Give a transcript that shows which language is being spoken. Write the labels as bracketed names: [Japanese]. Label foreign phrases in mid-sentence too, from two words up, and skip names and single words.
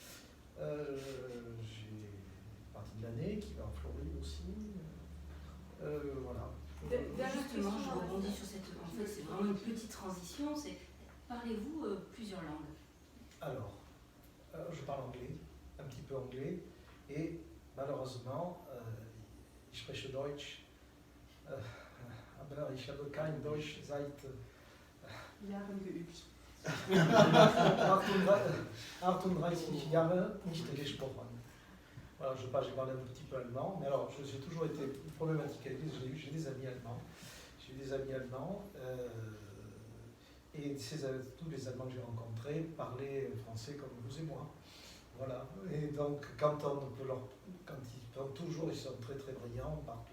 [French] J'ai une partie de l'année qui va en Floride aussi. Voilà. Justement, je rebondis sur cette... En fait, c'est vraiment une petite transition. Parlez-vous plusieurs langues? Alors, je parle anglais, un petit peu anglais, et malheureusement, [German] ich spreche Deutsch, aber ich habe kein Deutsch seit Jahren geübt. 38 Jahre nicht gesprochen. [French] Voilà, j'ai parlé un petit peu allemand, mais alors j'ai toujours été problématique avec j'ai des amis allemands. Et tous les Allemands que j'ai rencontrés parlaient français comme vous et moi. Voilà. Et donc, quand ils parlent toujours, ils sont très très brillants partout.